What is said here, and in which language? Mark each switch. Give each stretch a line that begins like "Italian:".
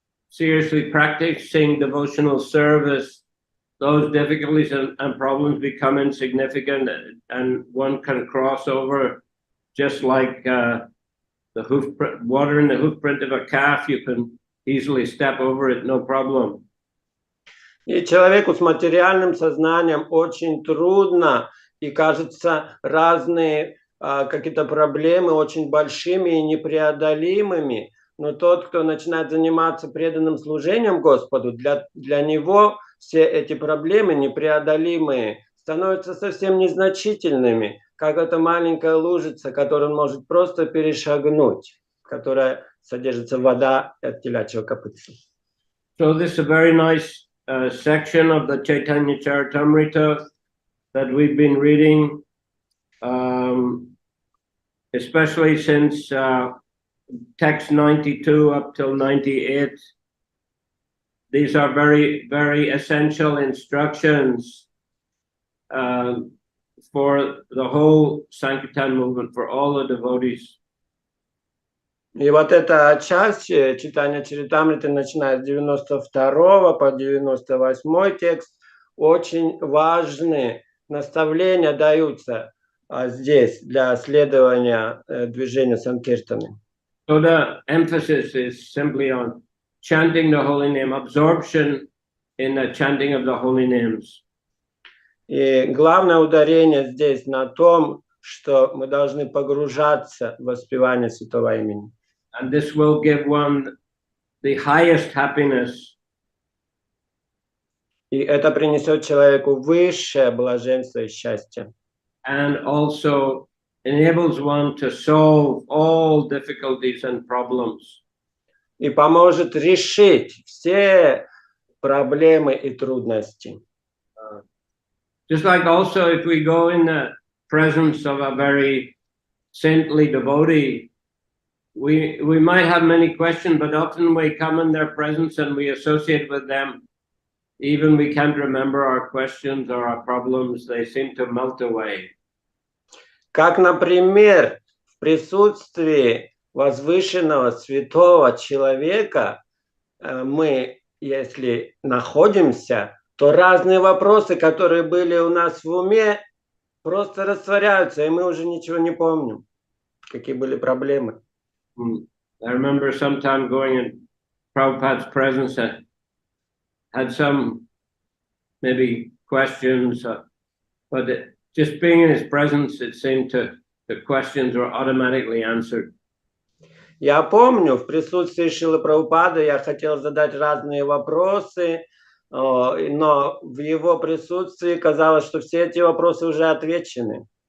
English: seriously practicing devotional service, those difficulties and problems become insignificant, and one can cross over just like water in the hoof print of a calf. You can easily step over it, no problem.
Russian: И человеку с материальным сознанием очень трудно, и кажется, разные какие-то проблемы очень большими и непреодолимыми, но тот, кто начинает заниматься преданным служением Господу, для него все эти проблемы непреодолимые становятся совсем незначительными, как эта маленькая лужица, которую он может просто перешагнуть, в которой содержится вода от телячьего копытца.
English: So this is a very nice section of the Chaitanya Charitamrita that we've been reading. Especially since text 92 up till 98. These are very, very essential instructions for the whole Sankirtan movement, for all the devotees.
Russian: И вот эта часть читания Чаритамриты, начиная с 92 по 98 текст, очень важные наставления даются здесь для следования движению Санкиртаны.
English: So the emphasis is simply on chanting the holy name, absorption in the chanting of the holy names.
Russian: И главное ударение здесь на том, что мы должны погружаться в воспевание Святого Имени.
English: And this will give one the highest happiness.
Russian: И это принесет человеку высшее блаженство и счастье.
English: And also enables one to solve all difficulties and problems.
Russian: И поможет решить все проблемы и трудности.
English: Just like also if we go in the presence of a very saintly devotee, we might have many questions, but often we come in their presence and we associate with them. Even we can't remember our questions or our problems, they seem to melt away.
Russian: Как, например, в присутствии возвышенного святого человека мы, если находимся, то разные вопросы, которые были у нас в уме, просто растворяются, и мы уже ничего не помним, какие были проблемы.
English: I remember sometime going in Prabhupada's presence and had some maybe questions, but just being in his presence, it seemed the questions were automatically answered.
Russian: Я помню, в присутствии Шрилы Прабхупады я хотел задать разные вопросы, но в его присутствии казалось, что все эти вопросы уже отвечены.